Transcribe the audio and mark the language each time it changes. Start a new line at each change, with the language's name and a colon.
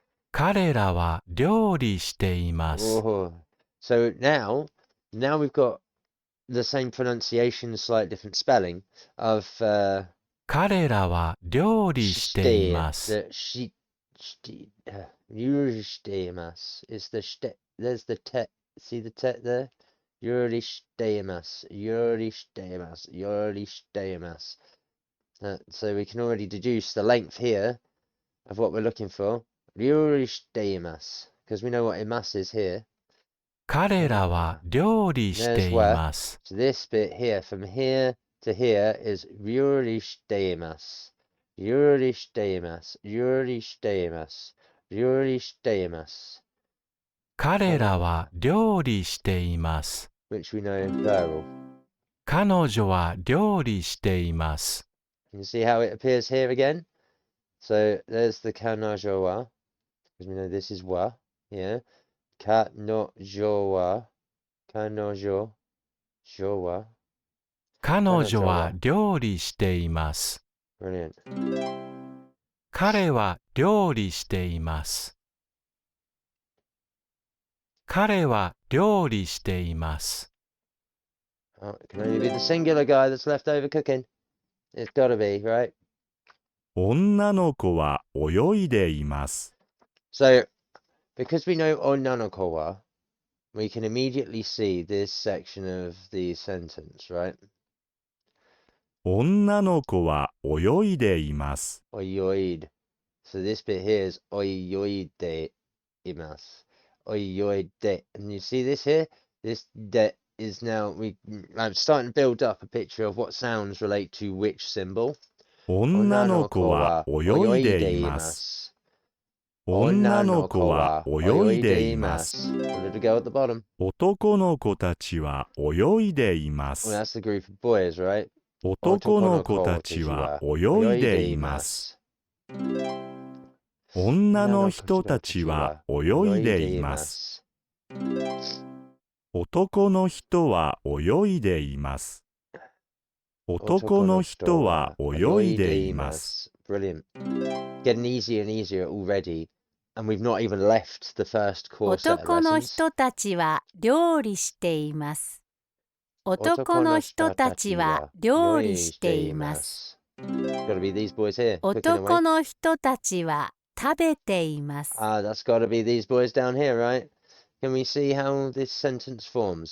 Japanese: 彼らは料理しています。
English: Oh. So now we've got the same pronunciation, slight different spelling of
Japanese: 彼らは料理しています。
English: the
Japanese: 料理しています
English: is the there's the te, see the te there?
Japanese: 料理しています。料理しています。料理しています。
English: So we can already deduce the length here of what we're looking for.
Japanese: 料理しています
English: because we know what imas is here.
Japanese: 彼らは料理しています。
English: So this bit here, from here to here, is
Japanese: 料理しています。料理しています。料理しています。料理しています。彼らは料理しています。
English: Which we know plural.
Japanese: 彼女は料理しています。
English: You see how it appears here again? So there's the
Japanese: 彼女は,
English: because we know this is は here.
Japanese: 彼女は、彼女は。彼女は料理しています。
English: Brilliant.
Japanese: 彼は料理しています。彼は料理しています。
English: Oh, it can only be the singular guy that's left over cooking. It's gotta be, right?
Japanese: 女の子は泳いでいます。
English: So, because we know onnanoko wa, we can immediately see this section of the sentence, right?
Japanese: 女の子は泳いでいます。
English: Oyoid. So this bit here is oyoide imas. Oyoide. And you see this here? This de is now, I'm starting to build up a picture of what sounds relate to which symbol.
Japanese: 女の子は泳いでいます。女の子は泳いでいます。
English: The little girl at the bottom.
Japanese: 男の子たちは泳いでいま
English: Well,
Japanese: す。
English: that's the group of boys, right?
Japanese: 男の子たちは泳いでいます。女の人たちは泳いでいます。男の人は泳いでいます。男の人は泳いでいます。
English: Brilliant. Getting easier and easier already. And we've not even left the first core set of
Japanese: 男の
English: lessons.
Japanese: 人たちは料理しています。男の人たちは料理しています。
English: Gotta be these boys here. Cooking
Japanese: 男
English: away.
Japanese: の人たちは食べています。
English: That's gotta be these boys down here, right? Can we see how this sentence forms?